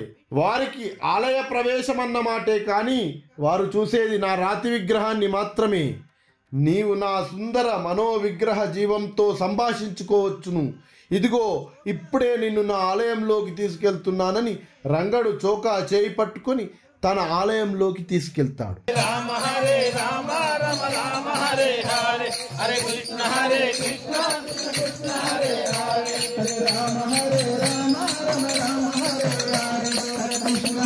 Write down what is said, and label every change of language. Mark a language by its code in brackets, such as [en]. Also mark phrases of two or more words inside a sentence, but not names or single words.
[te] వారికి ఆలయ ప్రవేశం అన్నమాటే కానీ వారు చూసేది నా రాతి విగ్రహాన్ని మాత్రమే. నీవు నా సుందర మనోవిగ్రహ జీవంతో సంభాషించుకోవచ్చును. ఇదిగో ఇప్పుడే నిన్ను నా ఆలయంలోకి తీసుకెళ్తున్నానని రంగడు చోకా చేయి పట్టుకొని తన ఆలయంలోకి తీసుకెళ్తాడు. [sa] రామ హరే రామ రామ రామ హరే హరే, హరే కృష్ణ కృష్ణ కృష్ణ హరే హరే, హరే రామ హరే రామ రామ రామ హరే హరే, హరే కృష్ణ